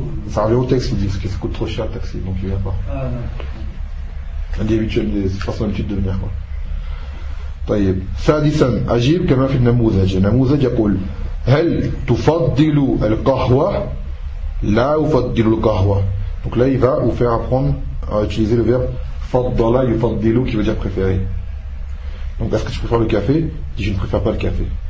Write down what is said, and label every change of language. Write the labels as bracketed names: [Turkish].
[French] Ça revient au texte, il dit, parce que ça coûte trop cher le taxi, donc il vient pas. Ah non. Il est pas son habitude de venir. [Arabic] طيب. سادسا عجيب كما في النموذج. النموذج يقول هل تفضل القهوة؟ لا أفضل القهوة. [French] Donc là, il va vous faire apprendre à utiliser le verbe فضل يفضل qui veut dire préféré. Donc est-ce que tu préfères le café? Je ne préfère pas le café.